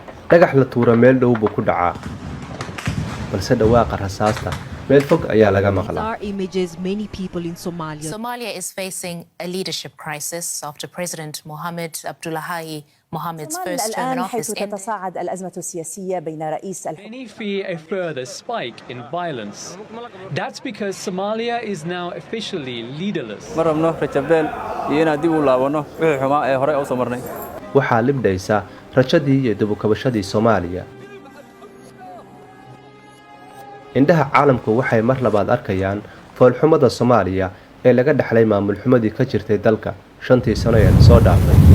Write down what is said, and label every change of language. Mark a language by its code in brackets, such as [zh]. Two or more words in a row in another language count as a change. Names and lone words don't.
[so] dhagax la tuuro meel dhow buu ku dhacaa balse dhawaaqa rasaasta meel fog ayaa laga maqlaa. [en] Somalia is facing a leadership crisis after President Mohamed Abdullahi Mohamed's first term in office. [ar] تتصاعد الأزمة السياسية بين رئيس [en] Any fear a further spike in violence. That's because Somalia is now officially leaderless. [so] waxaa libdhaysa rajadii iyo dib u kabashadii Soomaaliya. indhaha caalamku waxay mar labaad arkayaan foolxumada Soomaaliya ee laga dhaxlay maamul xumadii ka jirtay dalka 5 sano ee soo dhaafay.